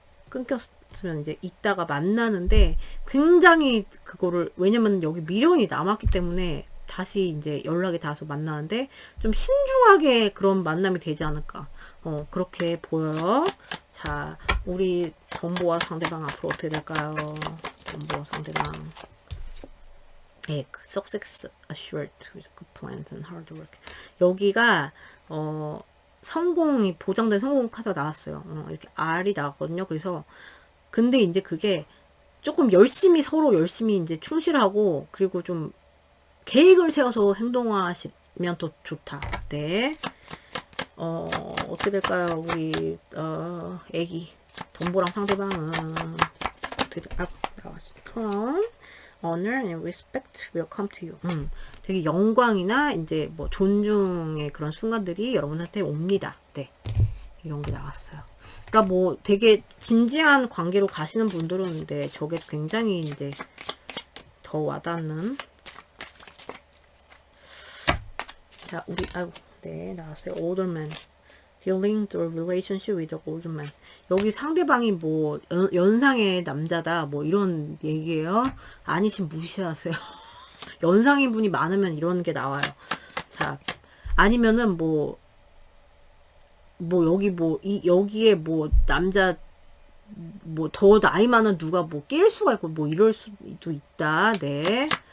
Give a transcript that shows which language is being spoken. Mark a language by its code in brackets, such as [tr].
[ko] 끊겼으면 이제 이따가 만나는데 굉장히 그거를, 왜냐면 여기 미련이 남았기 때문에 다시 이제 연락이 닿아서 만나는데 좀 신중하게 그런 만남이 되지 않을까. 그렇게 보여요. 자, 우리 덤보와 상대방 앞으로 어떻게 될까요? 덤보와 상대방. [en] success assured with good plans and hard work. [ko] 여기가 성공이 보장된 성공 카드가 나왔어요. 이렇게 R이 나왔거든요. 그래서 근데 이제 그게 조금 열심히 서로 열심히 이제 충실하고 그리고 좀 계획을 세워서 행동하시면 더 좋다. 네. 어떻게 될까요? 우리 애기 덤보랑 상대방은 어떻게 나왔어? 그럼 [en] honor and respect will come to you. [ko] 되게 영광이나 이제 뭐 존중의 그런 순간들이 여러분한테 옵니다. 네. 이런 게 나왔어요. 그러니까 뭐 되게 진지한 관계로 가시는 분들은 네, 저게 굉장히 이제 더 와닿는. 자, 우리 네, 나왔어요. [en] older man. Dealing the relationship with the older man. [ko] 여기 상대방이 뭐 연상의 남자다 뭐 이런 얘기예요. 아니신 무시하세요. 연상인 분이 많으면 이런 게 나와요. 자, 아니면은 뭐 여기 여기에 뭐 남자 뭐 더 나이 많은 누가 뭐 낄 수가 있고 뭐 이럴 수도 있다. 네.